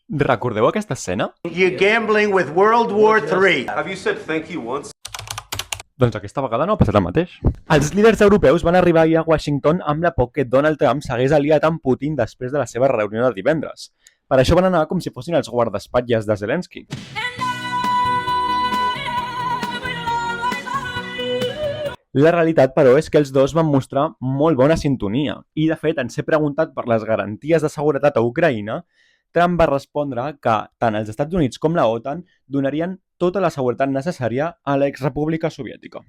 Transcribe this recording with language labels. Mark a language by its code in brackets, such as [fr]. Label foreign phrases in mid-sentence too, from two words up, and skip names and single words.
[ca] Recordeu aquesta escena? [en] You're gambling with World War III. Have you said thank you once? [ca] Doncs aquesta vegada no ha passat el mateix. Els líders europeus van arribar ahir a Washington amb la por que Donald Trump s'hagués aliat amb Putin després de la seva reunió de divendres. Per això van anar com si fossin els guardaespatlles de Zelensky. La realitat, però, és que els dos van mostrar molt bona sintonia i, de fet, en ser preguntat per les garanties de seguretat a Ucraïna, Trump va respondre que tant els Estats Units com la OTAN donarien tota la seguretat necessària a l'exrepública soviètica.